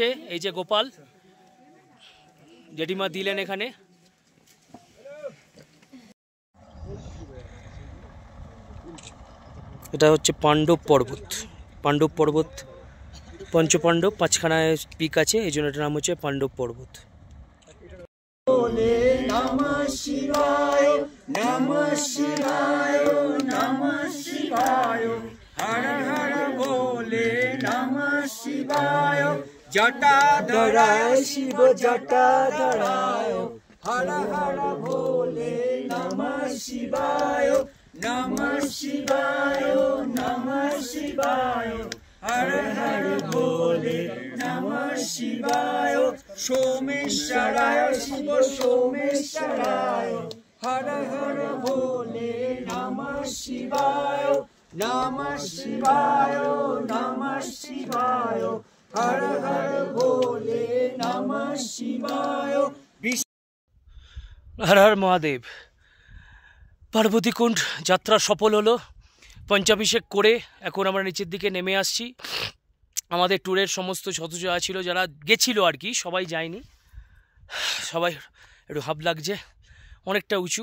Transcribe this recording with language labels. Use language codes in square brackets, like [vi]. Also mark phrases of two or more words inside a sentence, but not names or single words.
[bn] এই যে গোপাল জেঠিমা দিলেন এখানে। এটা হচ্ছে পাণ্ডব পর্বত। পাণ্ডব পর্বত, পঞ্চপাণ্ডব 5খানা পিক আছে, এই জন্য এটার নাম হচ্ছে পাণ্ডব পর্বত। [sa] নমঃ শিবায় নমঃ শিবায় নমঃ শিবায় হর হর ভোলে নমঃ শিবায় জটাধরায় শিব জটাধরায় হর হর ভোলে নমঃ শিবায় নমঃ শিবায় নমঃ শিবায় হর হর ভোলে নমঃ শিবায় সোমেশ্বরায় শিব সোমেশ্বরায় হর হর ভোলে নমঃ শিবায় নমঃ শিবায় নমঃ শিবায় হর হর ভোলে নমঃ শিবায়। [bn] হর হর মহাদেব। পার্বতী কুণ্ড যাত্রা সফল হলো। পঞ্চাভিষেক করে এখন আমরা নিচের দিকে নেমে আসছি। আমাদের ট্যুরের সমস্ত সদস্যরা ছিল, যারা গেছিল আর কি, সবাই যায়নি, সবাই একটু হাব লাগছে, অনেকটা উঁচু।